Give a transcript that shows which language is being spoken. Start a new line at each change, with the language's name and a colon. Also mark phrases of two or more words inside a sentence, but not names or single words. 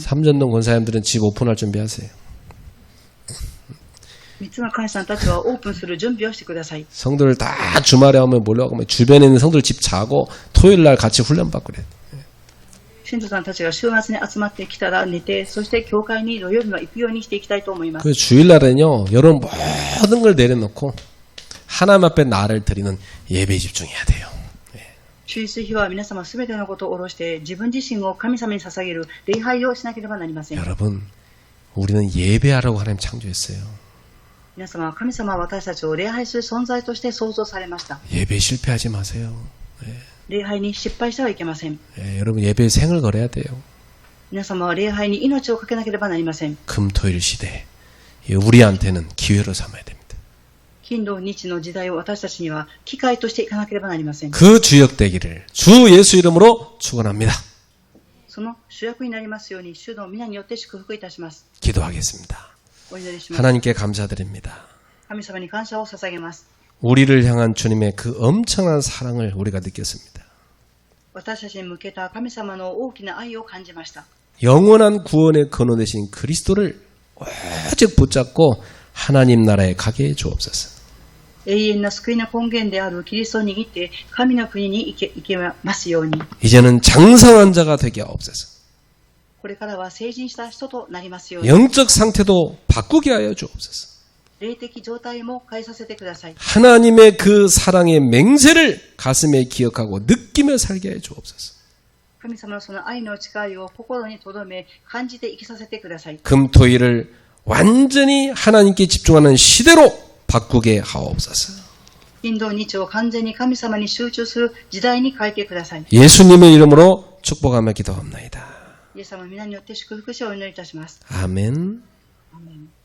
Korean: 삼전동 권사님들은 집 오픈할 준비하세요.
Japanese: 3 つの会さんたちはオープンする準備をしてください。
Korean: 성도들 다 주말에 오면 몰려가고 주변에 있는 성도들 집 자고 토요일 날 같이 훈련 받고 그래.
Japanese: 信徒さんたちが週末に集まってきたら寝て、そして教会に土曜日は行くようにしていきたいと思います。
Korean: 그 주일 날은요, 여러분 모든 걸 내려놓고 하나님 앞에 나를 드리는 예배에 집중해야 돼요.
Japanese: 主日日は皆様すべてのことを下ろして自分自身を神様に捧げる礼拝をしなければなりません。
Korean: 여러분, 우리는 예배하라고 하나님 창조했어요.
Japanese: 皆様は神様は私たちを礼拝する存在として創造されました。
Korean: 예배 실패하지 마세요.
Japanese: 礼拝に失敗してはいけません。
Korean: 여러분 예배에 생을 걸어야 돼요.
Japanese: 皆様は礼拝に命をかけなければなりません。
Korean: 금토일 시대, 우리한테는 기회로 삼아야 됩니다.
Japanese: 金土日の時代を私たちには機会としていかなければなりません。
Korean: 그 주역되기를 주 예수 이름으로 축원합니다.
Japanese: その主役になりますように主の皆によって祝福いたします。
Korean: 기도하겠습니다.
Japanese: お祈りします。
Korean: 하나님께 감사드립니다.
Japanese: 神様に感謝を捧げます。
Korean: 우리를 향한 주님의 그 엄청난 사랑을 우리가 느꼈습니다.
Japanese: 私たちに向けた神様の大きな愛を感じました。
Korean: 영원한 구원의 근원 되신 그리스도를 오직 붙잡고 하나님 나라에 가게 해 주옵소서.
Japanese: 永遠な救いの根源であるキリストを握って神の国に行けますように。
Korean: 이제는 장성한 자가 되게 하옵소서.
Japanese: これからは成人した人となりますように。
Korean: 영적 상태도 바꾸게 하여 주옵소서.
Japanese: 霊的状態も変えさせてください。
Korean: 하나님의 그 사랑의 맹세를 가슴에 기억하고 느끼며 살게 해 주옵소서.
Japanese: 神様のその愛の誓いを心に留め、感じて生きさせてください。
Korean: 금토일을 완전히 하나님께 집중하는 시대로 바꾸게 하옵소서.
Japanese: 金土日を完全に神様に集中する時代に変えてください。
Korean: 예수님의 이름으로 축복하며 기도합나이다.
Japanese: イエス様の皆によって祝福しをお祈りいたします。
Korean: 아멘. 아멘.